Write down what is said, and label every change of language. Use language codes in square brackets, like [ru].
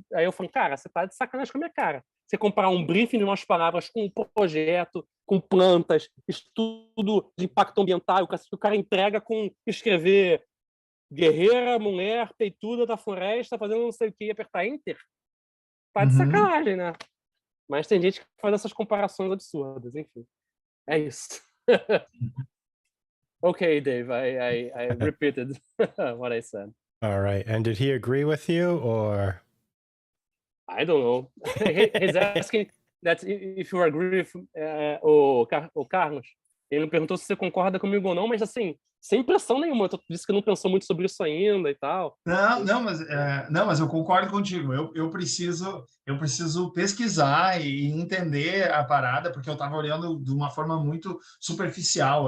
[pt] Aí eu falo, cara, você tá de sacanagem com a minha cara. Você comparar um briefing de umas palavras com um projeto, com plantas, estudo de impacto ambiental, o cara entrega com escrever guerreira, mulher, peituda da floresta, fazendo não sei o que, e apertar Enter. Tá de sacanagem, né? Mas tem gente que faz essas comparações absurdas, enfim. É isso. [en] Okay, Dave, I repeated what I said. All right. And did he agree with you or? I don't know. He's asking that if you agree with o Carlos. [pt] Ele me perguntou se você concorda comigo ou não, mas assim, sem pressão nenhuma. Eu disse que não pensou muito sobre isso ainda e tal. Mas eu concordo contigo. Eu preciso pesquisar e entender a parada, porque eu estava olhando de uma forma muito superficial.